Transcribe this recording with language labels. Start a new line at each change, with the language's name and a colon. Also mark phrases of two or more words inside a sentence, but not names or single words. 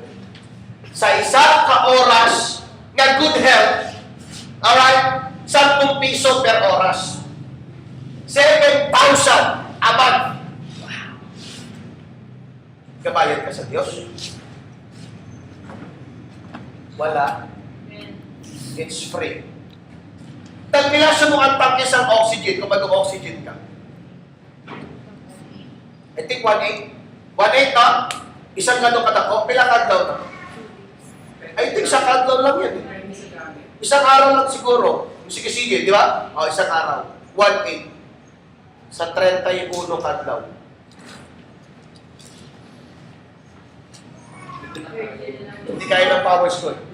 Hiligaynon: Sa isa ka oras nga
English: good health,
Hiligaynon: alright, 10 piso per oras.
English: 7,000 a month.
Hiligaynon: Kabayad ka sa Diyos? Wala.
English: It's free.
Hiligaynon: Tagpilaso mo ang tangke sa oxygen kung mag-oxygen ka.
English: I think 1.8. 1.8 na?
Hiligaynon: Isang gano'ng kadako? Pila kadlaw na?
English: I think
Hiligaynon: sa kadlaw lang yan.
Filipino: Isang araw lang siguro. Sige-sige, di ba? O, isang araw. 1.8.
Hiligaynon: Sa 31 kadlaw.
Filipino: Hindi kaya ng power school.